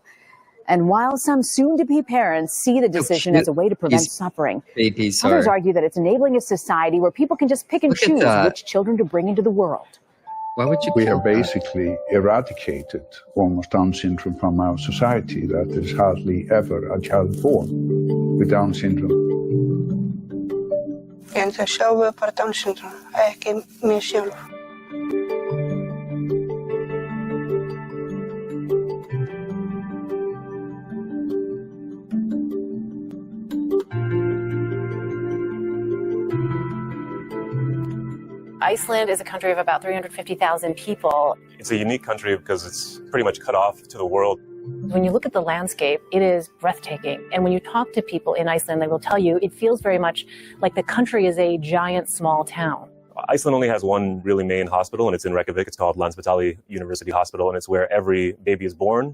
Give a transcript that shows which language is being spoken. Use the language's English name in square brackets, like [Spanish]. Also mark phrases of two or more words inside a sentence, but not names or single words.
[English] And while some soon-to-be parents see the decision as a way to prevent suffering, others argue that it's enabling a society where people can just pick and choose which children to bring into the world. Why would you? We have basically eradicated almost Down syndrome from our society. That is hardly ever a child born with Down syndrome. [Icelandic] En þau sjáu bara [English] Down syndrome, [Icelandic] ekki mig sjálf. [English] Iceland is a country of about 350,000 people. It's a unique country because it's pretty much cut off to the world. When you look at the landscape, it is breathtaking. And when you talk to people in Iceland, they will tell you it feels very much like the country is a giant small town. Iceland only has one really main hospital, and it's in Reykjavik. It's called Landspítali University Hospital, and it's where every baby is born.